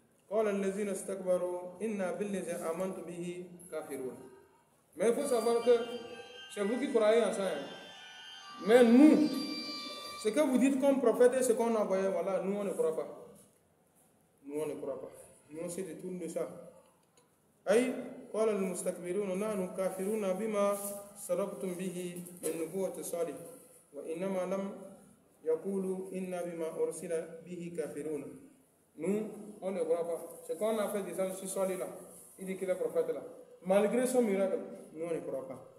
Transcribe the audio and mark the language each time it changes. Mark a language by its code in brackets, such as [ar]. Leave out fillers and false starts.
[ar] قال الذين استكبروا إنا بالذي آمنتم به كافرون. [fr] Mais il faut savoir que c'est vous qui croyez en ça. Hein? Mais nous, ce que vous dites comme prophète et ce qu'on a envoyé, voilà, nous on ne croit pas. Nous on ne croit pas. Nous on se détourne de ça. [ar] أي قال المستكبرون نحن كافرون بما سبقتم به من نبوة صالح وإنما لم يقولوا إنا بما أرسل به كافرون. [fr] Nous on ne croit pas. Ce qu'on a fait descendre sur Salih là, il dit qu'il est prophète là. Malgré son miracle, nous on ne croit pas.